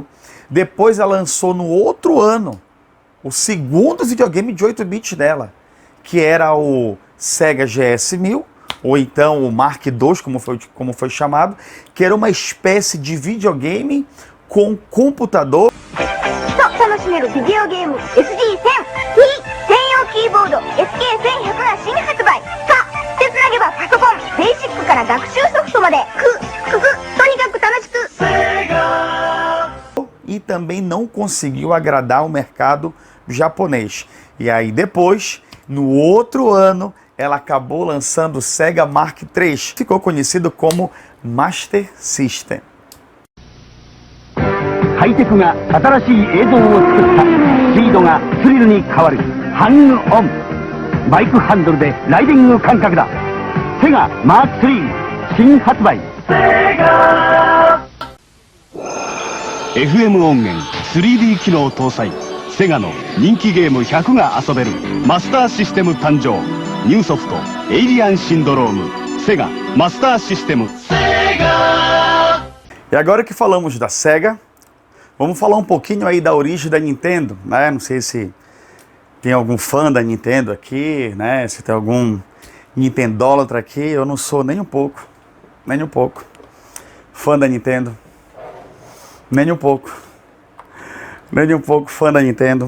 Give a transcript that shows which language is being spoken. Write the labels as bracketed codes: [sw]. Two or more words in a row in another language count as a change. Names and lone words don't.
[pt] Depois ela lançou no outro ano o segundo videogame de 8 bits dela, que era o Sega GS-1000, ou então o Mark II, como foi chamado, que era uma espécie de videogame com computador. [ja] げるビデオゲーム SG-1000 非専用キーボード SK1100 が新発売。さあ手つなげばパソコンベーシックから学習ソフトまでとにかく楽しく。 [pt] E também não conseguiu agradar o mercado japonês. E aí depois, no outro ano, ela acabou lançando o Sega Mark III. Ficou conhecido como Master System. [ja] ハイテクが新しい映像を作ったスピードがスリルに変わるハングオンバイクハンドルでライディング感覚だセガマーク3新発売セガ FM 音源 3D 機能搭載セガの人気ゲーム100が遊べるマスターシステム誕生ニューソフトエイリアンシンドロームセガマスターシステムセガ [pt] E agora que falamos da Sega, vamos falar um pouquinho aí da origem da Nintendo, né? Não sei se tem algum fã da Nintendo aqui, né? Se tem algum Nintendólatra aqui, eu não sou nem um pouco fã da Nintendo, nem um pouco fã da Nintendo.